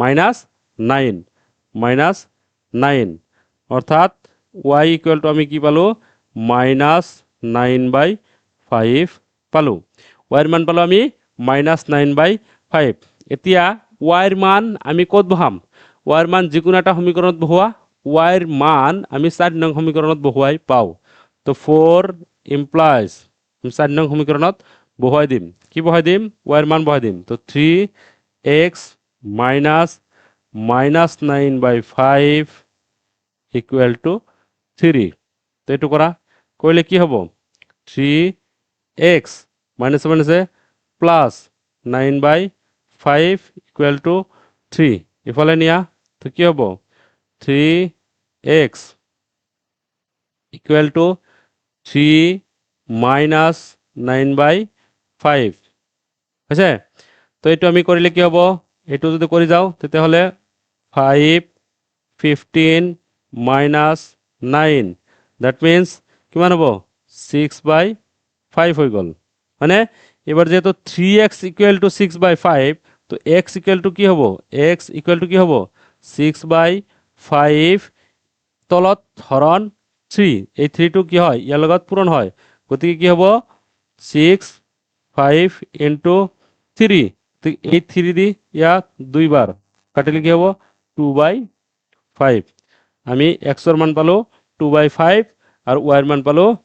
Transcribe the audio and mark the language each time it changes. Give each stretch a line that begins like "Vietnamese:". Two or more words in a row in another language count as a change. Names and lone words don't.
Assamese: -9 অর্থাৎ
English: y equal to
Assamese: আমি কি পালো -9/5 পালো y এর মান পালো আমি -9/5 এতিয়া y এর মান আমি কত বহাম y এর মান যিকোনো একটা সমীকৰণত বহোৱা y এর মান আমি 4 নং সমীকৰণত বহুৱাই পাও তো 4 implies 4 নং সমীকৰণত বহুৱাই দিম কি বহাই দিম y এর মান বহাই দিম তো 3x -9/5
English: equal to
Assamese: 3 তো এটো করা কইলে কি হবো 3x
English: minus plus 9/5 equal to
Assamese: 3 ইফালে নিয়া তো কি হবো 3x
English: equal to 3 minus
Assamese: 9/5 আছে তো এটো আমি করিলে কি হবো এটো যদি কৰি যাও তেতে হলে 5 15
English: minus 9 that means
Assamese: কিমান হবো 6/5 হৈ গল মানে এবার যেহেতু 3x
English: equal to
Assamese: 6/5 তো x
English: equal to
Assamese: কি হবো x
English: equal to
Assamese: কি হবো 6/5 তলত হরণ 3 এই 3 টো কি হয় ইয়াৰ লগত পূৰণ হয় গতিকে কি হ'ব 6 5 into 3 তো এই 3 দি ইয়াক দুইবাৰ কাটিলে কি হ'ব 2/5 আমি x ৰ মান পালো 2/5 আৰু y ৰ মান পালো